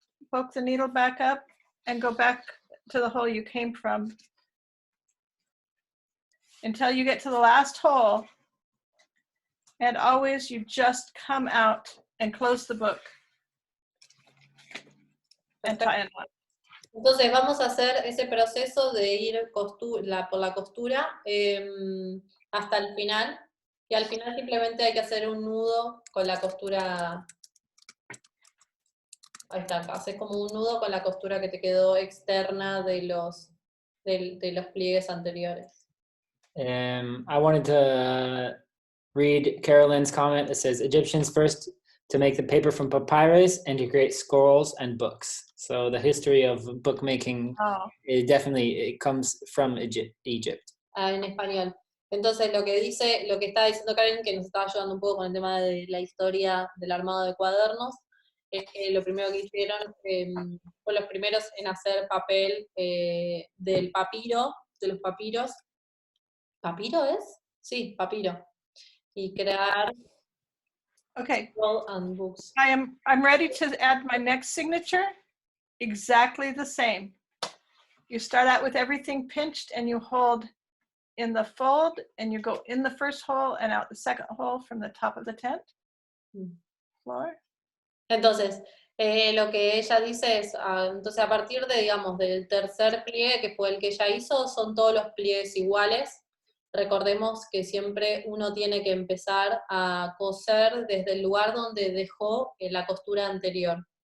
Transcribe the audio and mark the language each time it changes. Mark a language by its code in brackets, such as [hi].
[en] Poke the needle back up and go back to the hole you came from until you get to the last hole. And always you just come out and close the book and tie a knot. [es] Entonces vamos a hacer ese proceso de ir por la costura hasta el final, y al final simplemente hay que hacer un nudo con la costura. Ahí está, haces como un nudo con la costura que te quedó externa de los pliegues anteriores. [en] I wanted to read Carolyn's comment that says Egyptians first to make the paper from papyrus and to create scrolls and books. So the history of bookmaking it comes from Egypt. [es] En español. Entonces lo que está diciendo Karen, que nos estaba ayudando un poco con el tema de la historia del armado de cuadernos, es que lo primero que hicieron fue los primeros en hacer papel del papiro, de los papiros. ¿Papiro es? Sí, papiro. Y crear [en] Okay. scroll and books. I'm ready to add my next signature. Exactly the same. You start out with everything pinched and you hold in the fold and you go in the first hole and out the second hole from the top of the tent floor. [es] Entonces, lo que ella dice es, entonces a partir de, digamos, del tercer pliegue, que fue el que ella hizo, son todos los pliegues iguales. Recordemos que siempre uno tiene que empezar a coser desde el lugar donde dejó la costura anterior.